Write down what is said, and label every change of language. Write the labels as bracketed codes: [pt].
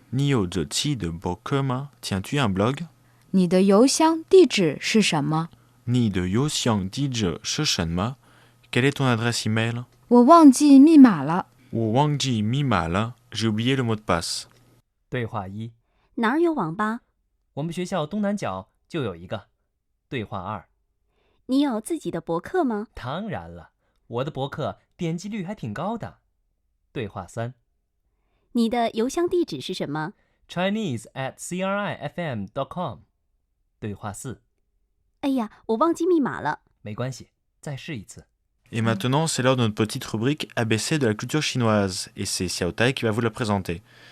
[zh] Ni yo zeci de bokema. [fr] Tiens-tu un blog? [zh] 你的邮箱地址是什么 Ni de youxiang dizhi shi shenme. [fr] Quelle est ton adresse email? [zh] 我忘记密码了。 Wo wangji mima le. [fr] J'ai oublié le mot de passe. [zh] 对话1 哪儿有网吧？我们学校东南角就有一个。对话2 你有自己的博客吗？当然了，我的博客点击率还挺高的。对话3 你的邮箱地址是什么？ Chinese@crifm.com 对话4 哎呀，我忘记密码了。没关系，再试一次。 [fr] Et maintenant, c'est l'heure de notre petite rubrique ABC de la culture chinoise. Et c'est Xiaotai qui va vous la présenter.